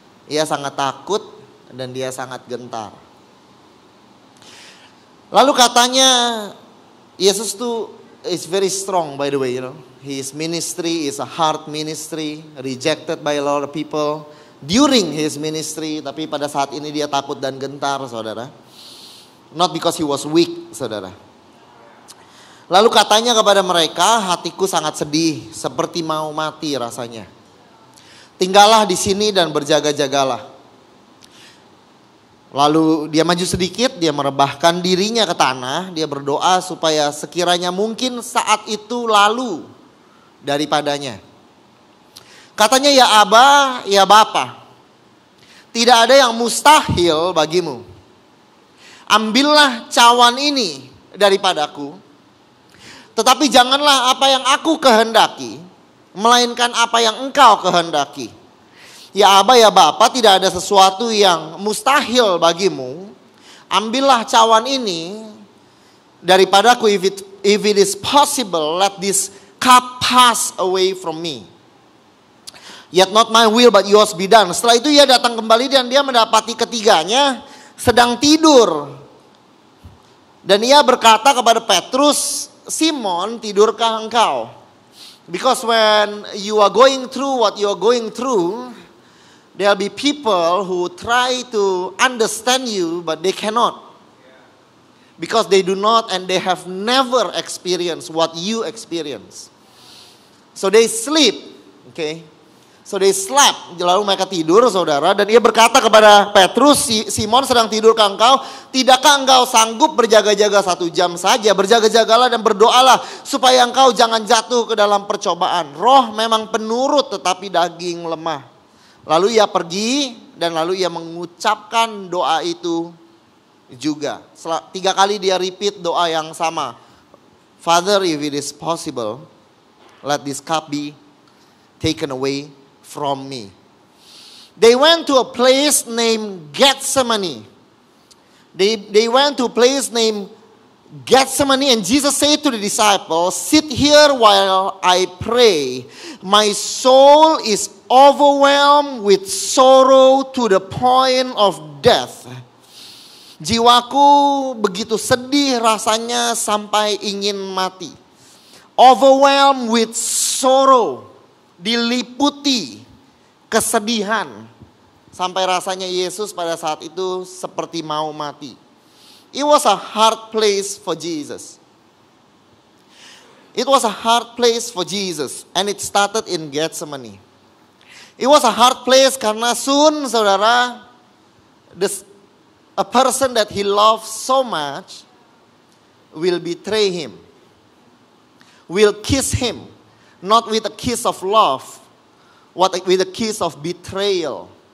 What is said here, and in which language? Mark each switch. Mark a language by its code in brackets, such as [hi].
[id] Ia sangat takut dan dia sangat gentar. Lalu katanya, Yesus tuh [en] is very strong, by the way, you know. His ministry is a hard ministry, rejected by a lot of people during his ministry. [id] Tapi pada saat ini dia takut dan gentar, saudara. [en] Not because he was weak, saudara. [id] Lalu katanya kepada mereka, hatiku sangat sedih, seperti mau mati rasanya. Tinggallah di sini dan berjaga-jagalah. Lalu dia maju sedikit, dia merebahkan dirinya ke tanah, dia berdoa supaya sekiranya mungkin saat itu lalu daripadanya. Katanya, ya Aba, ya Bapa, tidak ada yang mustahil bagimu. Ambillah cawan ini daripadaku, tetapi janganlah apa yang aku kehendaki, melainkan apa yang engkau kehendaki. Ya Aba, ya Bapa, tidak ada sesuatu yang mustahil bagimu. Ambillah cawan ini daripadaku. [en] If it is possible, let this cup pass away from me. Yet not my will but yours be done. [id] Setelah itu ia datang kembali dan dia mendapati ketiganya sedang tidur. Dan ia berkata kepada Petrus, Simon, tidurkah engkau? [en] Because when you are going through what you are going through, there will be people who try to understand you, but they cannot. Because they do not and they have never experienced what you experience. So they sleep, okay? So they slept, [id] lalu mereka tidur, saudara. Dan ia berkata kepada Petrus, Simon, sedang tidurkah engkau? Tidakkah engkau sanggup berjaga-jaga 1 jam saja? Berjaga-jagalah dan berdoalah supaya engkau jangan jatuh ke dalam percobaan. Roh memang penurut tetapi daging lemah. Lalu ia pergi dan lalu ia mengucapkan doa itu juga. 3 kali dia repeat doa yang sama. [en] Father, if it is possible, let this cup be taken away from me. They went to a place named Gethsemane. They went to a place named Gethsemane, and Jesus said to the disciples, sit here while I pray. My soul is overwhelmed with sorrow to the point of death. [id] Jiwaku begitu sedih rasanya sampai ingin mati. [en] Overwhelmed with sorrow. [id] Diliputi kesedihan sampai rasanya Yesus pada saat itu seperti mau mati. [en] It was a hard place for Jesus. It was a hard place for Jesus, and it started in Gethsemane. It was a hard place karena soon, saudara, a person that he loved so much will betray him, will kiss him, not with a kiss of love, with a kiss of betrayal.